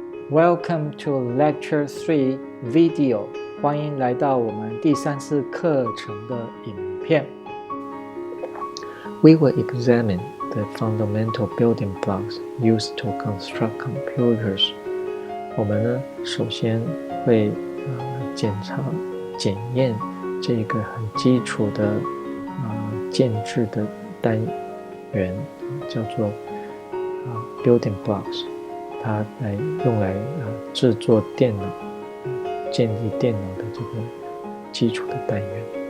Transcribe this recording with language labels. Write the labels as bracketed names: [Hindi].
[English] Welcome to Lecture 3 Video， [Chinese] 欢迎来到我们第3次课程的影片。 [English] We will examine the fundamental building blocks used to construct computers. [Chinese] 我们呢，首先会检验这个很基础的建制的单元，叫做building blocks。它用来制作电脑、建立电脑的这个基础的单元。